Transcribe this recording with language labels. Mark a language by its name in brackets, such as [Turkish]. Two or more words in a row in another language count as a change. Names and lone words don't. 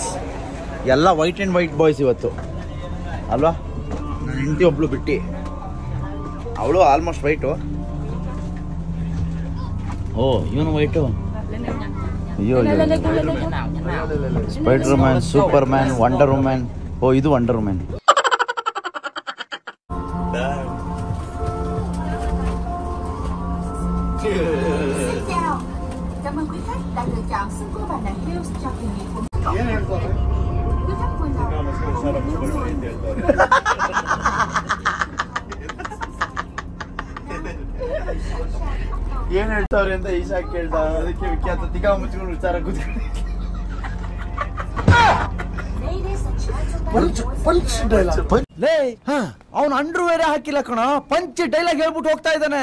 [Kannada] ಎಲ್ಲ [English] white and white boys [Kannada] ಇವತ್ತು ಅಲ್ವಾ? ನನ್ನ ಹೆಂಡತಿ ಒಬ್ಳು ಬಿಟ್ಟು, ಅವಳು [English] almost white. [Kannada] ಓ, ಇವನು ವೈಟು. ಅಯ್ಯೋ, ಸ್ಪೈಡರ್ ಮ್ಯಾನ್, ಸೂಪರ್ ಮ್ಯಾನ್, ವಂಡರ್ ವುಮೆನ್. ಓ, ಇದು ವಂಡರ್ ವುಮೆನ್. [Vietnamese] Cảm ơn quý khách đã lựa chọn sân cô Bà Nà Hills cho kỳ nghỉ của quý khách vui lòng [Kannada] ಏನು ಹೇಳ್ತಾವ್ರೆ ಅಂತ ಈಶಾ ಕೇಳ್ದ. ಅದಕ್ಕೆ ವಿಖ್ಯಾತ ತಿಗಾ ಮುಚ್ಕೊಂಡು ವಿಚಾರ ಕೂತ್ಕೊಂಡು ಲೇ, ಅವ್ನು ಅಂಡ್ರೂ ಬೇರೆ ಹಾಕಿಲ್ಲ ಕಣ, [English] punch dialogue [Kannada] ಹೇಳ್ಬಿಟ್ಟು ಹೋಗ್ತಾ ಇದ್ದಾನೆ.